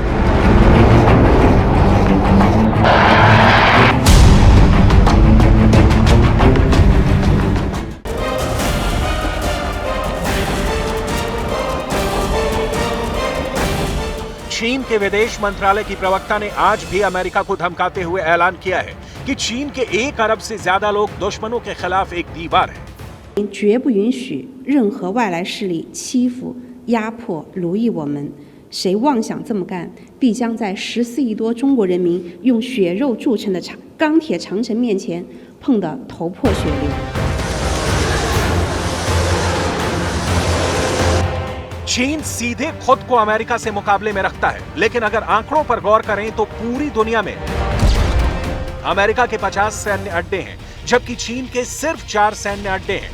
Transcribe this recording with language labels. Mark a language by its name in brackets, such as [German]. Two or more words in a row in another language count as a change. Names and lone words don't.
[Hindi] चीन के विदेश मंत्रालय की प्रवक्ता ने आज भी अमेरिका को धमकाते हुए ऐलान किया है कि चीन के 1 अरब से ज्यादा लोग दुश्मनों के खिलाफ एक दीवार है। [Chinese] 绝不允许任何外来势力欺负、压迫、奴役我们。谁妄想这么干，必将在14亿多中国人民用血肉铸成的钢铁长城面前碰得头破血流。 [Hindi] चीन सीधे खुद को अमेरिका से मुकाबले में रखता है, लेकिन अगर आंकड़ों पर गौर करें तो पूरी दुनिया में अमेरिका के 50 सैन्य अड्डे हैं, जबकि चीन के सिर्फ 4 सैन्य अड्डे हैं।